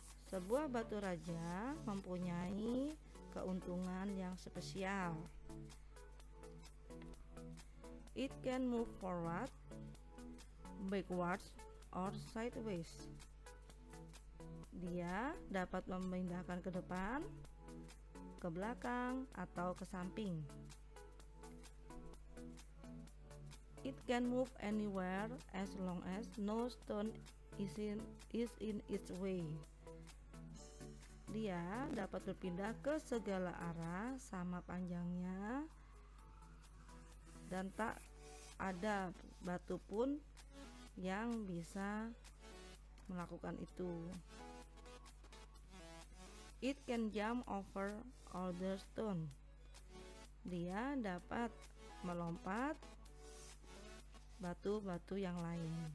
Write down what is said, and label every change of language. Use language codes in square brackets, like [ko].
[id] Sebuah batu raja mempunyai keuntungan yang spesial. [en] It can move forward, backwards, or sideways. [id] Dia dapat memindahkan ke depan, ke belakang, atau ke samping. [en] It can move anywhere as long as no stone is in its way. [id] Dia dapat berpindah ke segala arah sama panjangnya dan tak ada batu pun yang bisa melakukan itu. [en] It can jump over other stone. [id] Dia dapat melompat batu-batu yang lain.